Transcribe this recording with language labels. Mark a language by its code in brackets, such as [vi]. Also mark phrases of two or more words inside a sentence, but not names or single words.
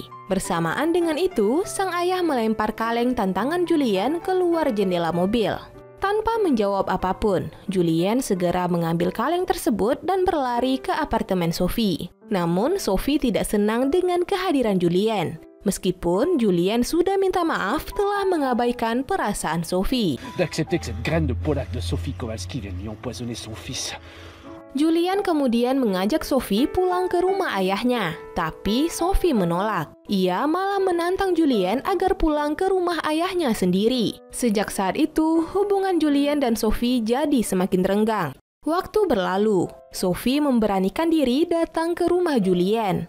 [id] Bersamaan dengan itu, sang ayah melempar kaleng tantangan Julian keluar jendela mobil. Tanpa menjawab apapun, Julien segera mengambil kaleng tersebut dan berlari ke apartemen Sophie. Namun, Sophie tidak senang dengan kehadiran Julien. Meskipun Julien sudah minta maaf telah mengabaikan perasaan Sophie. [fr] D'accepter que cette graine de Polak de Sophie Kowalski vienne lui empoisonner son fils. [id] Julian kemudian mengajak Sophie pulang ke rumah ayahnya, tapi Sophie menolak. Ia malah menantang Julien agar pulang ke rumah ayahnya sendiri. Sejak saat itu, hubungan Julien dan Sophie jadi semakin renggang. Waktu berlalu, Sophie memberanikan diri datang ke rumah Julien.